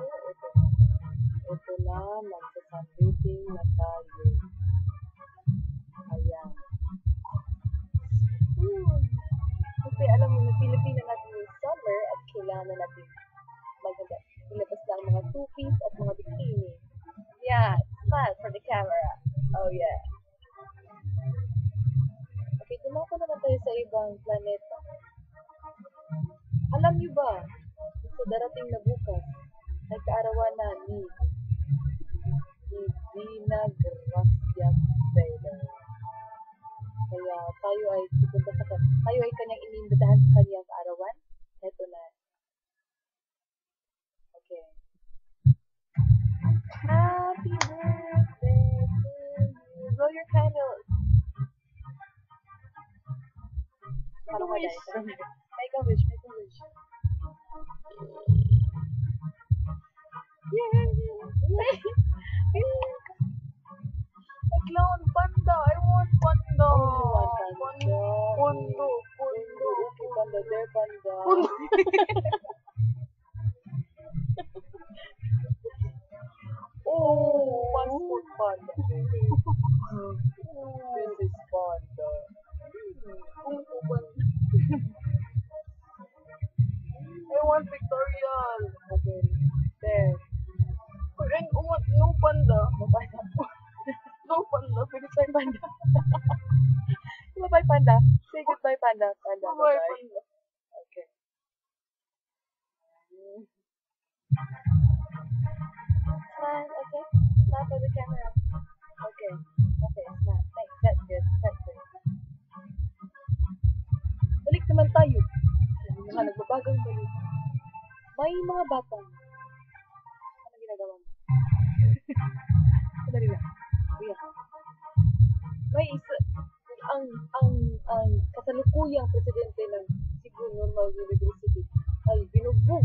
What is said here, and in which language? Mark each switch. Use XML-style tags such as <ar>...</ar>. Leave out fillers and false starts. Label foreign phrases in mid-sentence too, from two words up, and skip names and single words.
<tl>Ito na, magsa-sunbathing na tayo. Ayan. Kasi alam mo, napili natin yung summer at kailangan natin ilabas na ang mga two-piece at mga bikini.</tl> <en>Yeah, smile for the camera. Oh yeah.</en> <tl>Okay, tumako naman tayo sa ibang planeta. Alam niyo ba, sa darating na bukas, ay kaarawan na ni Dina Gracia Taylor. Kaya tayo ay pupunta tayo ay kanyang inimbitahan sa kanyang kaarawan. Ito na. Okay.</tl> <en>Happy birthday to you. Blow your candles. Make a wish. Make a wish. Make a wish. Yay! A clown panda. I want panda. Oh, you want panda? Pondo. Okay, panda. There, panda. Pondo. Oh, passport panda. This is panda. Pondo panda. I want pictorial. Okay. There. And want no panda. No panda. No panda. Goodbye, panda. Goodbye, panda. Say goodbye, panda. Panda. Bye, Bye. panda. Okay. Smile, okay? Smile for the camera. Okay. Okay, smile. Thanks. That's good. That's good.</en> <tl>Balik naman tayo. Sabi nga, nagbabagang balik. May mga bata. Ano ginagawa mo? Sandali lang. Kuya. May isa, ang kasalukuyang presidente ng Cebu Normal University ay binugbog.</tl>